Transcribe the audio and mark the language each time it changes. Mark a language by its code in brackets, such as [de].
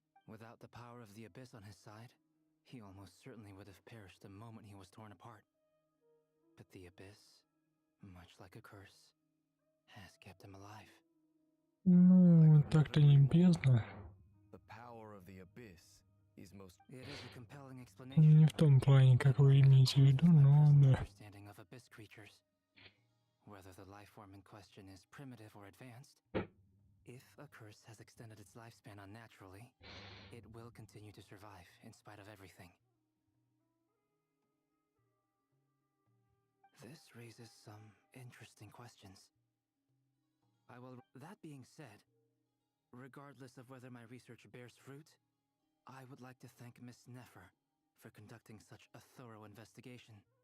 [en] Without the power of the Abyss on his side, he almost certainly would have perished the moment he was torn apart. But the Abyss, much like a curse, has kept him alive. [ru] Ну, так-то не бездна. [en] The power of the abyss is most. It is a compelling explanation. [ru] Не в том плане, как вы имеете в виду, но да. [en] Understanding of abyss creatures. Whether the life form in question is primitive or advanced, if a curse has extended its lifespan unnaturally, it will continue to survive in spite of everything. This raises some interesting questions. That being said, regardless of whether my research bears fruit, I would like to thank Miss Nefer for conducting such a thorough investigation.